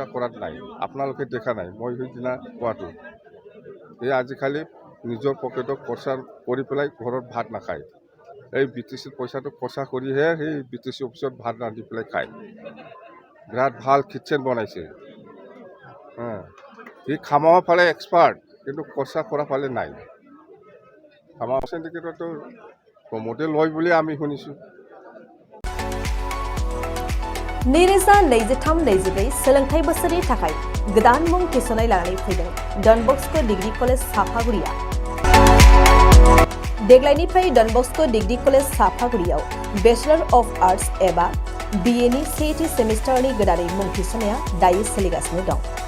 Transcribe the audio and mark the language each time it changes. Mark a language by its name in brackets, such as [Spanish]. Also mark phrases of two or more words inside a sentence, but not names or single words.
[Assamese] কৰাত নাই আপোনালোকে দেখা নাই মই সেইদিনা কোৱাটো এই আজিকালি নিজৰ পকেটত খৰচা কৰি পেলাই ঘৰত ভাত নাখায় এই বিটিচিৰ পইচাটো খৰচা কৰিহে সেই বিটিচি অফিচত ভাত ৰান্ধি পেলাই খায় বিৰাট ভাল কিটচেন বনাইছে সি খামাব ফালে এক্সপাৰ্ট কিন্তু খৰচা কৰা ফালে নাই খামাব চেণ্ডিকেটতো প্ৰমোদে লয় বুলি আমি শুনিছোঁ [Bodo] नैरोजा 23-24 सोलोंथाइ बोसोरनि थाखाय गोदान मुं थिसननाय लानानै फैदों डन बस्क' डिग्री कलेज साफागुरिया देग्लायनिफ्राय डन बस्क' डिग्री कलेज साफागुरियाव [English] Bachelor of Arts [Bodo] एबा BA नि सेथि सेमिस्टारनि गोदानै मुं थिसननाया दायो सोलिगासिनो दं